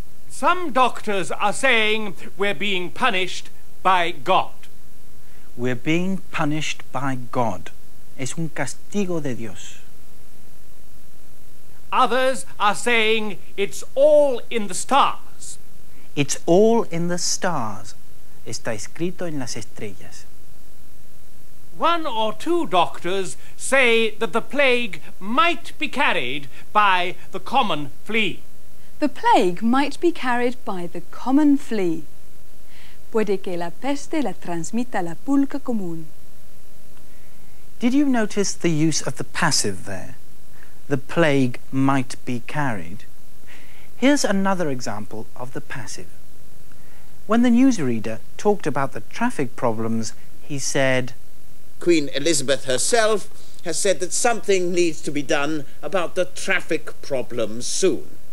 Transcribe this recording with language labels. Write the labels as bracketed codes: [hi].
[en] Some doctors are saying we're being punished by God. We're being punished by God. [es] Es un castigo de Dios. [en] Others are saying it's all in the stars. It's all in the stars. [es] Está escrito en las estrellas. [en] 1 or 2 doctors say that the plague might be carried by the common flea. The plague might be carried by the common flea. [es] Puede que la peste la transmita la pulga común. [en] Did you notice the use of the passive there? The plague might be carried. Here's another example of the passive. When the newsreader talked about the traffic problems, he said, Queen Elizabeth herself has said that something needs to be done about the traffic problems soon.